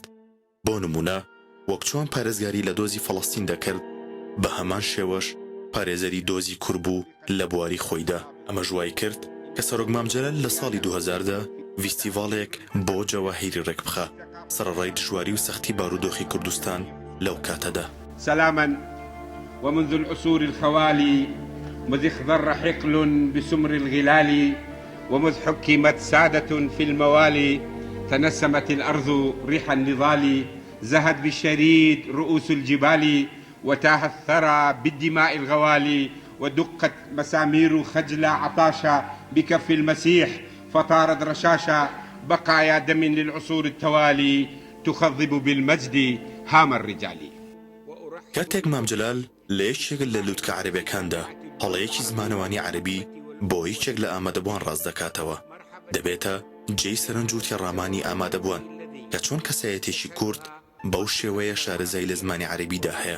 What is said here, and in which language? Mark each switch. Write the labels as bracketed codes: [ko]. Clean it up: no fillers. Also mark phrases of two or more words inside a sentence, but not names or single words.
[ckb] بۆ نمونە وەک چۆن پارێزگاری لە دۆزی فەڵەستین دەکرد، بە هەمان شێوەش پارێزەری دۆزی کورد بوو لە بواری خۆیدا. ئەمە ژوای کرد کە سەرۆکمام جەلال لە ساڵی 2000دا ڤیستیڤاڵێک بۆ جەواهیری ڕێک بخە، سەرەڕای دژواری و سەختی بارودۆخی کوردستان لەو کاتەدا. [ar] سلاما ومنذ العصور الخوالي مذ اخضر حقل بسمر الغلال ومذ حكمت سادة في الموالي تنسمت الأرض ريح النضال زهت بالشريد رؤوس الجبال وتاه الثرى بالدماء الغوالي ودقت مسامير خجل عطاشا بكف المسيح فطارت رشاشا بقايا دم للعصور التوالي تخضب بالمجد هام الرجال. [ckb] کاتێک مام جەلال لە یەکێک لە لووتکە عەرەبیەکاندا هەڵەیەکی زمانەوانی عەرەبی بۆ هیچێک لە ئامادەبووان ڕاست دەکاتەوە، دەبێتە جێی سەرنج و تێڕامانی ئامادەبووان کە چۆن کەسایەتێکی کورد بەو شێوەیە شارەزایی لە زمانی عەرەبیدا هەیە.